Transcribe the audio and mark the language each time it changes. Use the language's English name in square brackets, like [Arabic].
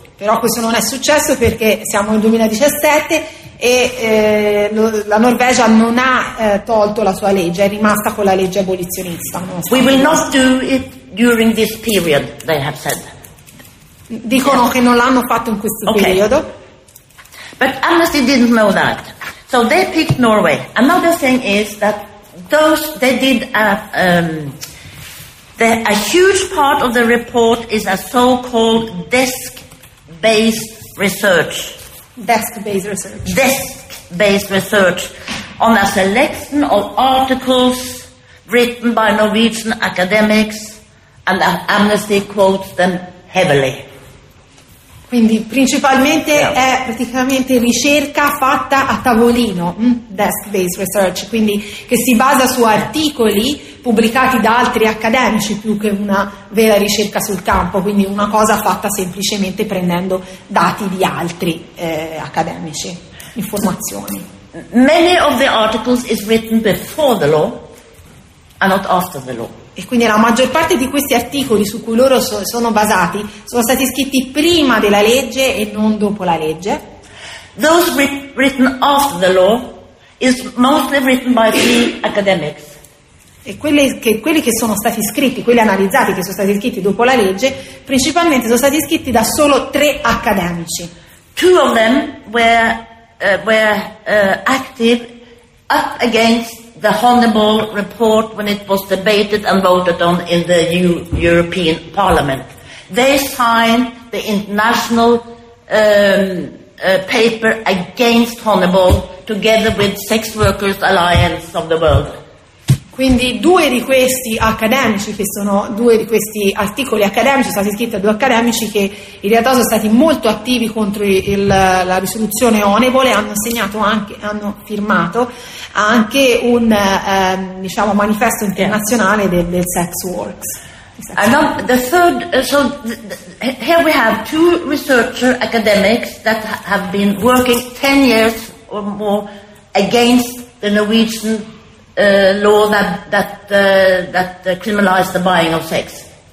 [Italian] Però questo non è successo perché siamo nel 2017 e la Norvegia non ha tolto la sua legge, è rimasta con la legge abolizionista. [English] We will not do it during this period, they have said. [Italian] Dicono che non l'hanno fatto in questo periodo. [English] But Amnesty didn't know that. So they picked Norway. Another thing is that a huge part of the report is a so-called desk-based research on a selection of articles written by Norwegian academics, and Amnesty quotes them heavily. [Italian] Quindi principalmente è praticamente ricerca fatta a tavolino, desk-based research, quindi che si basa su articoli pubblicati da altri accademici più che una vera ricerca sul campo, quindi una cosa fatta semplicemente prendendo dati di altri accademici, informazioni. [English] Many of the articles is written before the law and not after the law. [Italian] E quindi la maggior parte di questi articoli su cui loro sono basati sono stati scritti prima della legge e non dopo la legge. [English] Those written after the law is mostly written by the academics. [Italian] E quelli che sono stati scritti, quelli analizzati che sono stati scritti dopo la legge, principalmente sono stati scritti da solo tre accademici. [English] Two of them were active up against the Honeyball report when it was debated and voted on in the European Parliament. They signed the international paper against Honeyball together with Sex Workers Alliance of the World. [Italian] Quindi due di questi accademici, che sono due di questi articoli accademici, sono stati scritti da due accademici che in realtà sono stati molto attivi contro la risoluzione Honeyball e hanno firmato anche un diciamo manifesto internazionale del Sex Works. [English] Here we have two researcher academics that have been working 10 years or more against the Norwegian law that criminalized the buying of sex.